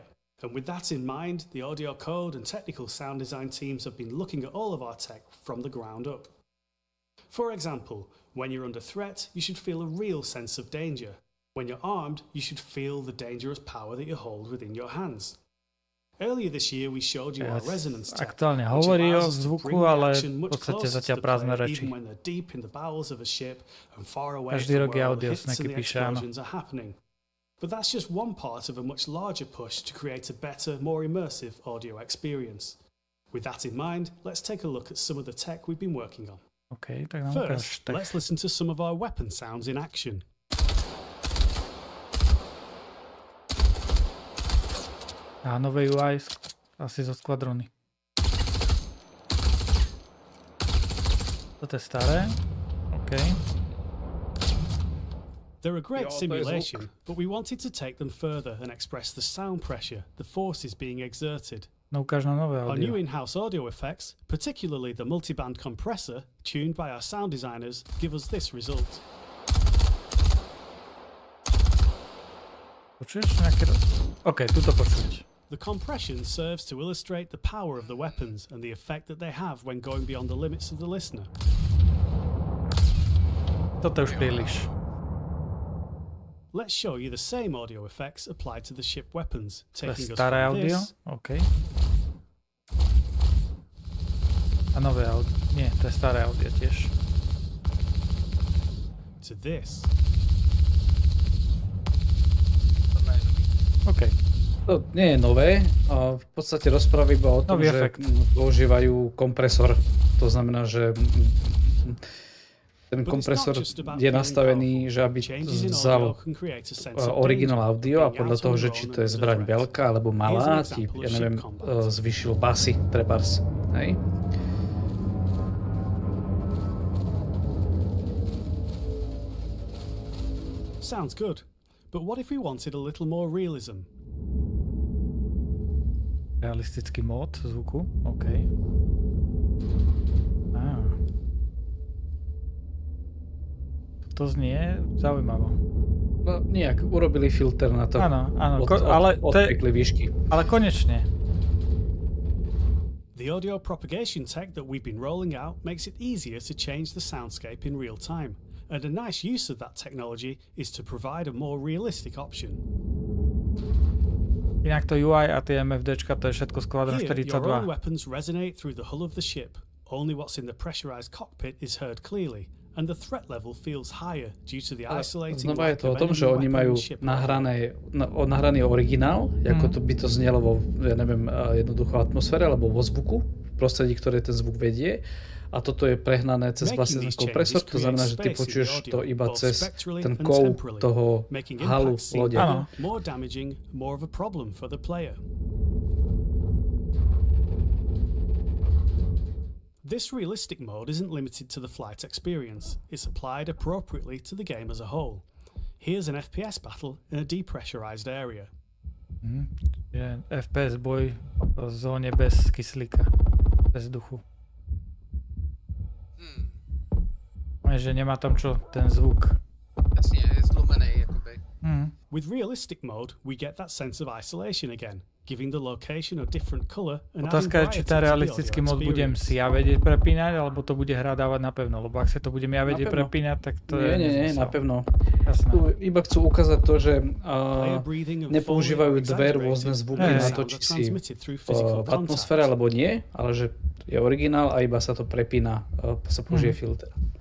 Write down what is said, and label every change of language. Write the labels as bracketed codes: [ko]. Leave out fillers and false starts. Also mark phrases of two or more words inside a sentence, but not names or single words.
[en] And with that in mind, the audio code and technical sound design teams have been looking at all of our tech from the ground up. For example, when you're under threat, you should feel a real sense of danger. When you're armed, you should feel the dangerous power that you hold within your hands. Earlier this year we showed you our resonance tech, [sk] aktuálne [en] which [sk] hovorí o [en] allows us to [sk] zvuku, [en] bring the [sk] ale [en] action [sk] v [en] much [sk] podstate [en] closer to [sk] zatiaľ [en] the [sk] prázdne [en] player, [sk] reči. [en] even when they're deep in the bowels of a ship and far away [sk] Každý [en] from [sk] rok je [en] where all [sk] audio [en] the hits [sk] snacky [en] and the [sk] píše, áno. [en] explosions are happening. But that's just one part of a much larger push to create a better, more immersive audio experience. With that in mind, let's take a look at some of the tech we've been working on. [sk] OK, tak nám ukáž. [en] First, let's listen to some of our weapon sounds in action. [sk] A nové UI asi zo skvadrony. Toto je staré. OK. [en] They're a great simulation, but we wanted to take them further and express the sound pressure, the forces being exerted. [sk] No ukáž nám nové [en] Our new [sk] audio. [en] in-house audio effects, particularly the multiband compressor, tuned by our sound designers, give us this result. [sk] Počuješ nejaké... OK, tuto počuť. [en] The compression serves to illustrate the power of the weapons and the effect that they have when going beyond the limits of the listener. [sk] Toto je už príliš. [en] Let's show you the same audio effects applied to the ship weapons, [sk] To [en] taking [sk] je [en] us [sk] staré [en] from [sk] audio. [en] this [sk] OK. A nové audio. Nie, to je staré audio tiež. [en] to this. [sk] OK. To nie je nové, a v podstate rozpráva iba o tom, Nový že efekt. používajú kompresor. To znamená, že ten kompresor je nastavený, že aby vzal originál audio a podľa toho, že či to je zbraň veľká alebo malá, ti, ja neviem, zvyšil basy, trebárs. Hej? [en] Sounds good, but what if we wanted a little more realism? [sk] Realistický mód zvuku, OK. To znie zaujímavo. No nejak, urobili filter na to. Áno, áno, ale odtekli výšky. Ale konečne. [en] The audio propagation tech that we've been rolling out makes it easier to change the soundscape in real time. And a nice use of that technology is to provide a more realistic option. [sk] Inak to UI a tie MFDčka, to je všetko Squadron [en] Here, your [sk] 42. [en] own weapons resonate through the hull of the ship. Only what's in the pressurized cockpit is heard clearly, and the threat level feels higher due to the isolating [sk] Znova je [en] lack [sk] to o [en] of [sk] tom, [en] enemy [sk] že oni majú [en] weapon ship. [sk] nahraný originál, ako to by to znelo vo, ja neviem, jednoducho atmosfére alebo vo zvuku, v prostredí, ktoré ten zvuk vedie. A toto je prehnané cez vlastne ten kompresor, to znamená, že ty počuješ to iba cez ten kov toho halu lode. [en] More damaging, more of a problem for the player. This realistic mode isn't limited to the flight experience. It's applied appropriately to the game as a whole. Here's an FPS battle in a depressurized area. [sk] Je FPS boj v zóne bez kyslíka, bez vzduchu. Že nemá tam čo, ten zvuk. [cs] Jasně, je zlomený, jakoby. [en] With realistic mode, we get that sense of isolation again, giving the location a different color and [sk] Otázka je, či ten realistický mod budem si ja vedieť prepínať, alebo to bude hra dávať napevno. Lebo ak sa to budem ja vedieť prepínať, tak to je... Nie, napevno. Jasné. Tu iba chcú ukázať to, že nepoužívajú dve rôzne zvuky na to, či si v atmosfére alebo nie, ale že je originál a iba sa to prepína, sa použije filter.